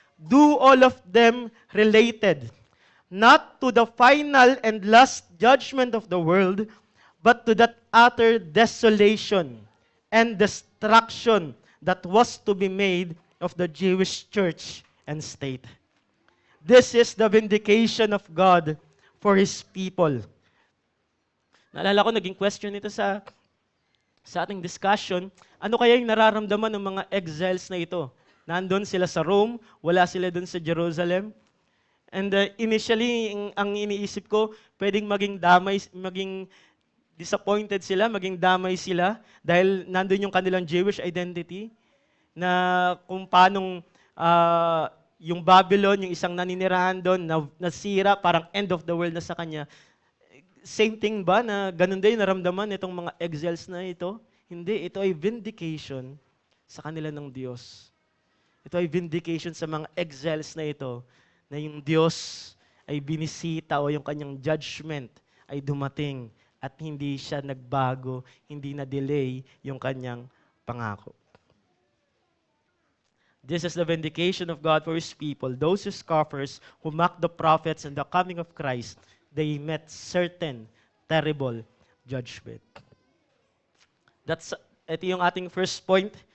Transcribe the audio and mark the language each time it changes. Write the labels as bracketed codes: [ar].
[en] do all of them related, not to the final and last judgment of the world, but to that utter desolation and destruction that was to be made of the Jewish church and state. This is the vindication of God for His people." [tl] Naalala ko, naging question ito sa ating discussion, ano kaya yung nararamdaman ng mga exiles na ito? Nandun sila sa Rome, wala sila dun sa Jerusalem. [en] And initially, [tl] ang iniisip ko, pwedeng maging disappointed sila, maging damay sila, dahil nandun yung kanilang Jewish identity, na kung paanong yung Babylon, yung isang naninirahan doon, nasira, parang [en] end of the world [tl] na sa kanya. [en] Same thing [tl] ba na ganun din naramdaman itong mga exiles na ito? Hindi, ito ay vindication sa kanila ng Diyos. Ito ay vindication sa mga exiles na ito, na yung Diyos ay binisita o yung kanyang judgment ay dumating at hindi siya nagbago, hindi na-delay yung kanyang pangako. [en] This is the vindication of God for His people. Those who scoffers, who mock the prophets and the coming of Christ, they met certain terrible judgment. [tl] Ito yung ating first point.